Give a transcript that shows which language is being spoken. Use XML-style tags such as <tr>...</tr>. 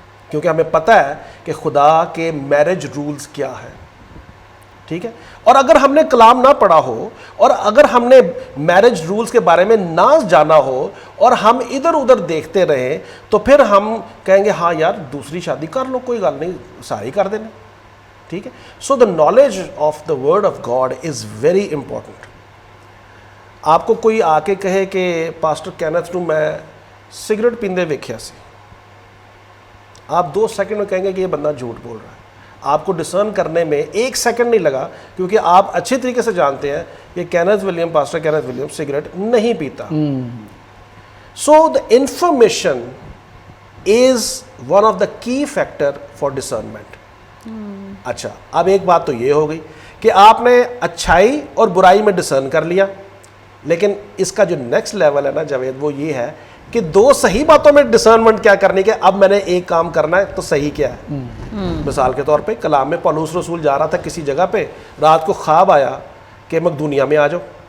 <ur>کیونکہ ہمیں پتہ ہے کہ خدا کے میرج رولز کیا ہے. ٹھیک ہے. اور اگر ہم نے کلام نہ پڑھا ہو اور اگر ہم نے میرج رولز کے بارے میں نہ جانا ہو اور ہم ادھر ادھر دیکھتے رہیں تو پھر ہم کہیں گے ہاں یار دوسری شادی کر لو,</ur> <pa>کوئی گل نہیں,</pa> <ur>ساری کر دینا. ٹھیک ہے.</ur> <en>So the knowledge of the word of God is very important.</en> <ur>آپ کو کوئی آ کے کہے کہ پاسٹر کینتھ</ur> <pa>نو میں سگریٹ پیندے ویکھیا سی,</pa> <ur>آپ 2 سیکنڈ میں کہیں گے کہ یہ بندہ جھوٹ بول رہا ہے. آپ کو ڈسرن کرنے میں 1 سیکنڈ نہیں لگا, کیونکہ آپ اچھے طریقے سے جانتے ہیں کہ Kenneth William, pastor Kenneth William cigarette نہیں پیتا.</ur> <en>So the information is one of the key factor for discernment.</en> <ur>اچھا, اب ایک بات تو یہ ہو گئی کہ آپ نے اچھائی اور برائی میں ڈسرن کر لیا, لیکن اس کا جو نیکسٹ لیول ہے نا جاوید, وہ یہ ہے کہ 2 صحیح باتوں میں ڈسرنمنٹ کیا کرنی کہ اب میں نے ایک کام کرنا ہے تو صحیح کیا ہے. مثال کے طور پہ کلام میں پولس رسول جا رہا تھا کسی جگہ پہ, رات کو خواب آیا کہ مقدونیہ میں آ جاؤ.</ur>